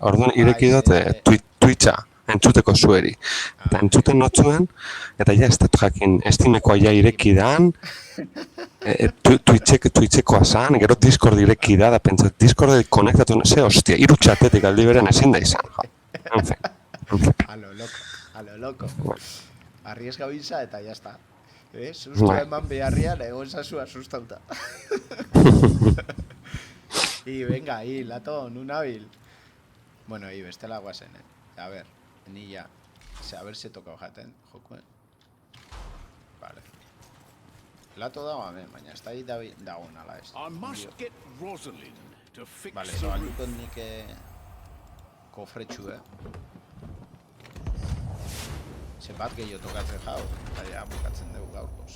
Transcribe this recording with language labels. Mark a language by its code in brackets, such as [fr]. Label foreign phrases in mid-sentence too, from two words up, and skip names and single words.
[eu] Orduan ireki dut Twitcha, entzuteko zueri. Eta entzuten notzuen, eta ja ez dut jakin estimekoa ja ireki dan, Twitchekoa zan, gero Discord ireki da pentsat, Discord konektatu, ze hostia, 3 txatetik aldi beren ezin da izan, jo. [es] En fin. A lo loco. Arriesga [eu] bisa eta [es] ya está. [eu] Susto eman beharrian, egon zazu asustauta. [es] Y venga, [eu] Lato, nun nabil. Bueno, bestela guazen, [es] A ver, ni ya. A ver si [eu] toka jaten, jokuen. Vale. Lato dago hemen, baina ez da dago nala ez. Vale, zabalduko nik kofretxu, Ze bat gehiago tokatzen jau, eta ja bukatzen dugu gaurkoz.